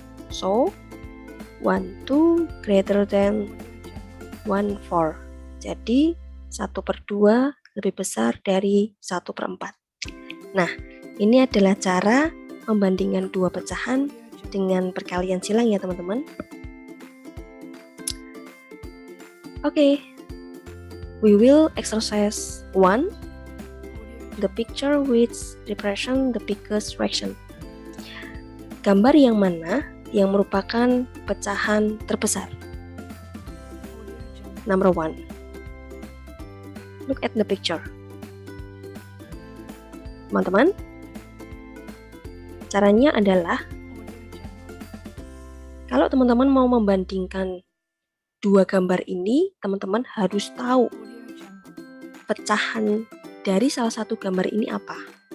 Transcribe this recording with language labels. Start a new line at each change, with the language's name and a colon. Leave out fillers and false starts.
English: So 1, 2 greater than 1, 4.
Indonesian: Jadi 1/2 lebih besar dari 1/4. Nah, ini adalah cara membandingkan dua pecahan dengan perkalian silang ya teman-teman.
English: Okay, we will exercise 1, the picture which represent the biggest fraction.
Indonesian: Gambar yang mana yang merupakan pecahan terbesar?
English: Number 1, look at the picture.
Indonesian: Teman-teman, caranya adalah kalau teman-teman mau membandingkan dua gambar ini, teman-teman harus tahu pecahan dari salah satu gambar ini apa.